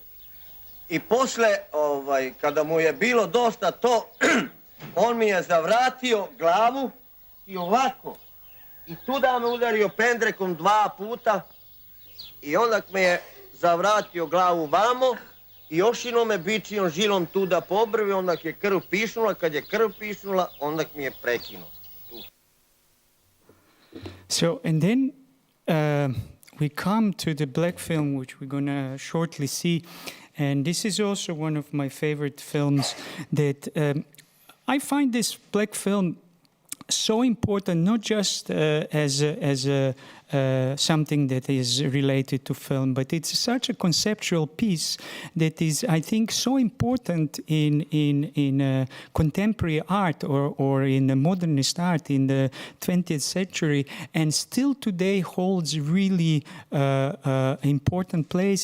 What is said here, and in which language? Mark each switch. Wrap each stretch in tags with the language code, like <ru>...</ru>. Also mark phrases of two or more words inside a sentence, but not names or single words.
<sr>I posle, kada mu je bilo dosta to, on mi je zavratio glavu i ovako. I tuda me udario pendrekom 2 puta i onda me je zavratio glavu vamo i još me bičijom žilom tuda po obrvi, onda je krv pišnula, kad je krv pišnula, onda mi je prekinuo.</sr> <en>So, and then we come to the black film, which we're going to shortly see. And this is also one of my favorite films that I find this black film so important, not just as something that is related to film, but it's such a conceptual piece that is, I think, so important in contemporary art or in modernist art in the 20th century, and still today holds really important place.</en>